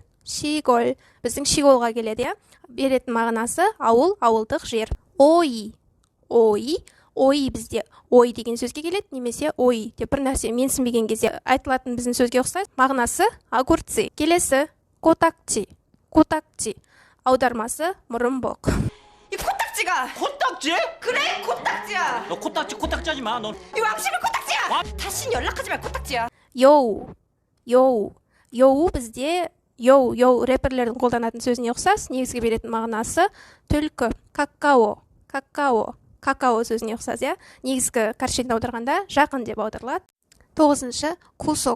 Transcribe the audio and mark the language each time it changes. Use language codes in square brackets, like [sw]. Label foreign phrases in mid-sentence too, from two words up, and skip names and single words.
[kk] Біздің шиголға келеді, иә. Беретін мағынасы ауыл, ауылдық жер. Ой бізде ой деген сөзге келеді, немесе ой деп бір нәрсе менсінбеген кезде айтылатын біздің сөзге ұқсайды. Мағынасы огурцы. Келесі, котакчи. Аудармасы мұрынбоқ. [ko] 이 코딱지가. 코딱지? 그래, 코딱지야. 너 코딱지 하지 마. 너 이 왕심이 코딱지야. 다신 연락하지 말 코딱지야. [kk] Йоу бізде йоу рэперлердің қолданатын сөзіне ұқсас. Негізгі беретін мағынасы түлкі. Какао сөзіне ұқсас, иә. Негізгі кәршетін аударғанда жақын деп аударылады. 9-шы, кусок.